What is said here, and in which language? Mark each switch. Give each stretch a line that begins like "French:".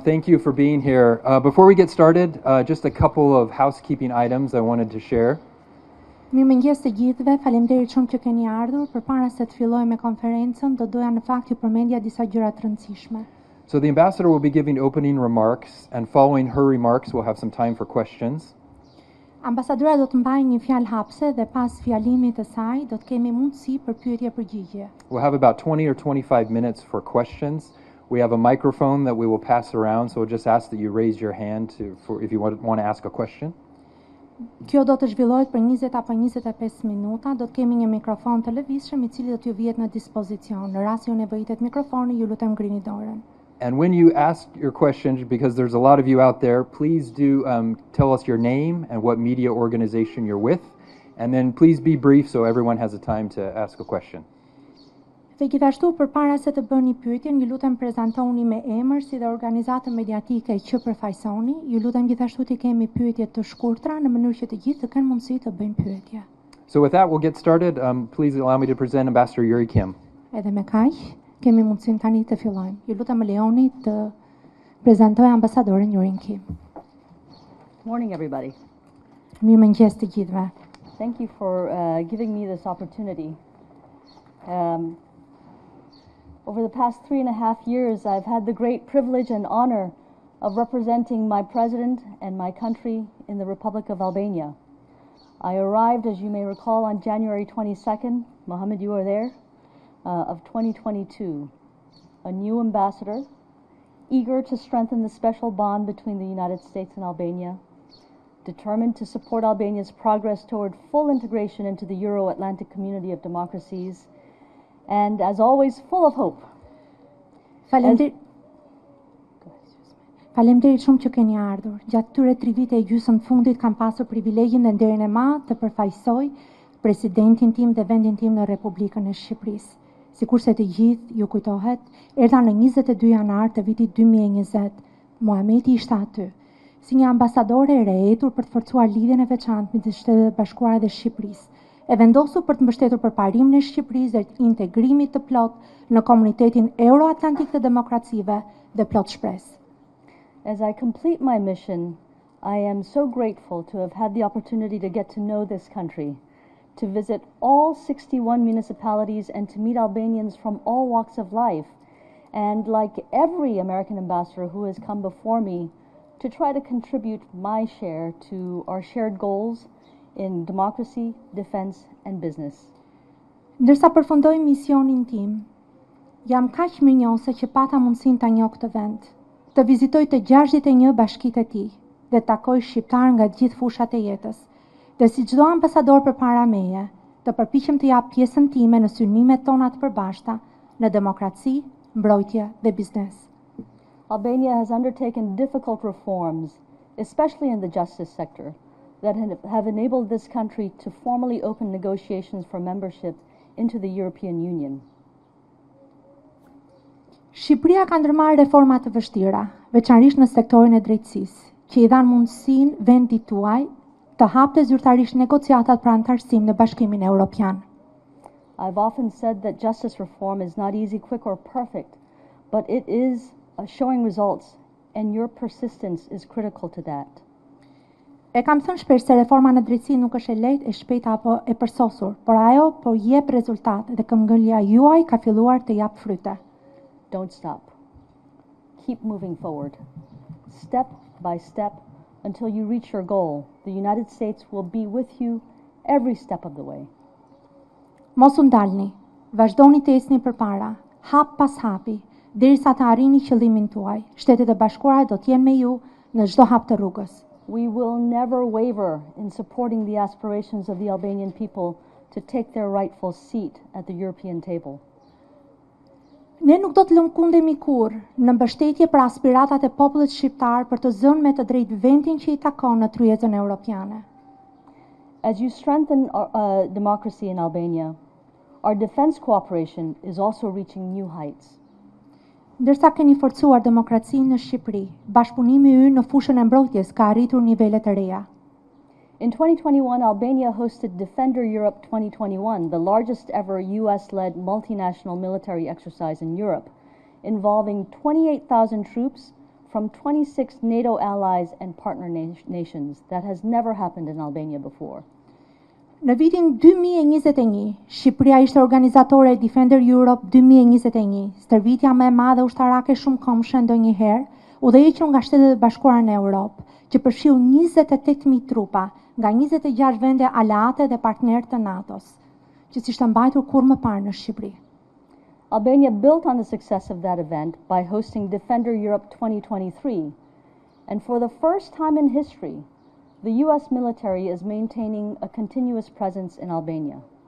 English: Thank you for being here. Before we get started, just a couple of housekeeping items I wanted to share.
Albanian: Mirëmëngjes të gjithëve, faleminderit shumë që keni ardhur. Përpara se të fillojmë me konferencën, do doja në fakt ju përmendja disa gjëra të rëndësishme.
English: So the ambassador will be giving opening remarks, and following her remarks, we'll have some time for questions.
Albanian: Ambasadora do të mbajë një fjalë hapëse dhe pas fjalimit të saj do të kemi mundësi për pyetje-përgjigje.
English: We'll have about 20 or 25 minutes for questions. We have a microphone that we will pass around, so we'll just ask that you raise your hand if you want to ask a question.
Albanian: Kjo do të zhvillohet për 20 apo 25 minuta. Do të kemi një mikrofon të lëvizshëm I cili do t'ju vihet në dispozicion. Në rast se ju nevojitet mikrofoni, ju lutem ngrini dorën.
English: And when you ask your questions, because there's a lot of you out there, please do tell us your name and what media organization you're with. And then please be brief so everyone has the time to ask a question.
Albanian: Dhe gjithashtu përpara se të bëni pyetjen, ju lutem prezantoni me emër si dhe organizatën mediatike që përfaqësoni. Ju lutem gjithashtu të kemi pyetje të shkurtra në mënyrë që të gjithë të kenë mundësi të bëjnë pyetje.
English: So with that, we'll get started. Please allow me to present Ambassador Kim.
Albanian: Edhe me kaq, kemi mundësinë tani të fillojmë. Ju lutem më lejoni të prezantoj ambasadoren Kim.
English: Morning, everybody.
Albanian: Mirëmëngjes të gjithëve.
English: Thank you for giving me this opportunity. Over the past 3.5 years, I've had the great privilege and honor of representing my president and my country in the Republic of Albania. I arrived, as you may recall, on January 22nd, Mohammed, you were there, of 2022, a new ambassador, eager to strengthen the special bond between the United States and Albania, determined to support Albania's progress toward full integration into the Euro-Atlantic community of democracies, and as always, full of hope.
Albanian: Faleminderit shumë që keni ardhur. Gjatë këtyre 3 vite e gjysmë fundit kam pasur privilegjin dhe nderin e madh të përfaqësoj presidentin tim dhe vendin tim në Republikën e Shqipërisë. Sikurse të gjithë ju kujtohet, erdha në 22 janar të vitit 2020. Muhameti ishte aty, si një ambasadore e rehetur për të forcuar lidhjen e veçantë midis Shtetit e Bashkuara dhe Shqipërisë. E vendosur për të mbështetur përparimin e Shqipërisë dhe integrimit të plot në komunitetin euro-atlantik të demokracive dhe plot shpresë.
English: As I complete my mission, I am so grateful to have had the opportunity to get to know this country, to visit all 61 municipalities and to meet Albanians from all walks of life, and like every American ambassador who has come before me, to try to contribute my share to our shared goals in democracy, defense, and business.
Albanian: Ndërsa përfundoj misionin tim, jam kaq mirënjohëse që pata mundësinë ta njoh këtë vend, të vizitoj të 61 bashkitë e tij dhe të takoj shqiptar nga të gjithë fushat e jetës. Dhe si çdo ambasador përpara meje, të përpiqem të jap pjesën time në synimet tona të përbashkëta në demokraci, mbrojtje dhe biznes.
English: Albania has undertaken difficult reforms, especially in the justice sector, that have enabled this country to formally open negotiations for membership into the European Union.
Albanian: Shqipëria ka ndërmarrë reforma të vështira, veçanërisht në sektorin e drejtësisë, që I dhanë mundësinë vendit tuaj të hapte zyrtarisht negociatat për anëtarësim në Bashkimin Evropian.
English: I've often said that justice reform is not easy, quick, or perfect, but it is showing results, and your persistence is critical to that.
Albanian: E kam thënë shpesh se reforma në drejtësi nuk është e lehtë, e shpejtë apo e përsosur, por ajo po jep rezultate dhe këmbgëlja juaj ka filluar të jap fryte.
English: Don't stop. Keep moving forward. Step by step until you reach your goal. The United States will be with you every step of the way.
Albanian: Mos u ndalni, vazhdoni të ecni përpara, hap pas hapi, derisa të arrini qëllimin tuaj. Shtetet e Bashkuara do të jenë me ju në çdo hap të rrugës.
English: We will never waver in supporting the aspirations of the Albanian people to take their rightful seat at the European table.
Albanian: Ne nuk do të lëmkundemi kurrë në mbështetje për aspiratat e popullit shqiptar për të zënë me të drejtë vendin që I takon në tryezën europiane.
English: As you strengthen democracy in Albania, our defense cooperation is also reaching new heights.
Albanian: Ndërsa keni forcuar demokracinë në Shqipëri, bashkëpunimi ynë në fushën e mbrojtjes ka arritur nivele të reja.
English: In 2021, Albania hosted Defender Europe 2021, the largest ever US-led multinational military exercise in Europe, involving 28,000 troops from 26 NATO allies and partner nations. That has never happened in Albania before.
Albanian: Në vitin 2021, Shqipëria ishte organizatore e Defender Europe 2021, stërvitja më e madhe ushtarake shumëkombëshe ndonjëherë, udhëhequr nga Shtetet e Bashkuara në Europë, që përfshiu 28.000 trupa nga 26 vende aleate dhe partnerë të NATO-s, që s'ishte mbajtur kurrë më parë në Shqipëri.
English: Albania built on the success of that event by hosting Defender Europe 2023, and for the first time in history, the U.S. military is maintaining a continuous presence in Albania.